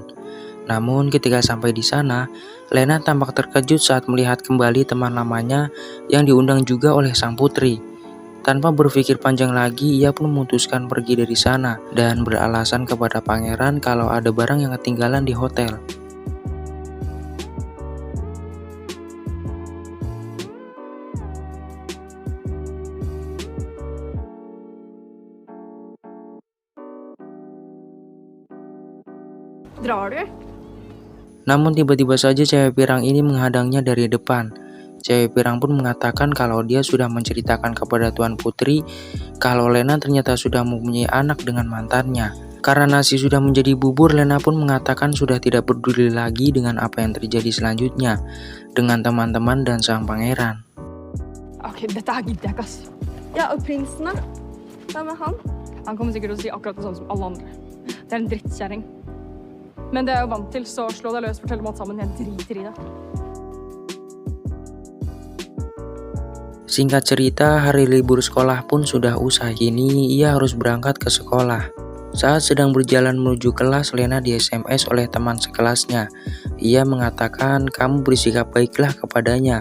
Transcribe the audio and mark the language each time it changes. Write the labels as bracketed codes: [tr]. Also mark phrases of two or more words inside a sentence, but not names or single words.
[id] Namun ketika sampai di sana, Lena tampak terkejut saat melihat kembali teman lamanya yang diundang juga oleh sang putri. Tanpa berpikir panjang lagi, ia pun memutuskan pergi dari sana dan beralasan kepada pangeran kalau ada barang yang ketinggalan di hotel. [no] Drar du? [id] Namun tiba-tiba saja cewek pirang ini menghadangnya dari depan. Cewek pirang pun mengatakan kalau dia sudah menceritakan kepada Tuan Putri kalau Lena ternyata sudah mempunyai anak dengan mantannya. Karena nasi sudah menjadi bubur, Lena pun mengatakan sudah tidak peduli lagi dengan apa yang terjadi selanjutnya dengan teman-teman dan sang pangeran. [sv] Okej, detta här gidder jag ass. [no] Ja, og prinsen, da? Hvem er han? Han kommer sikkert til å si akkurat det samme som alle andre. Det er en drittkjerring. Men det er jeg jo vant til, så slå deg løs, fortell om alt sammen. Jeg driter i det. [id] Singkat cerita, hari libur sekolah pun sudah usai. Kini ia harus berangkat ke sekolah. Saat sedang berjalan menuju kelas, Lena di SMS oleh teman sekelasnya. Ia mengatakan, kamu bersikap baiklah kepadanya.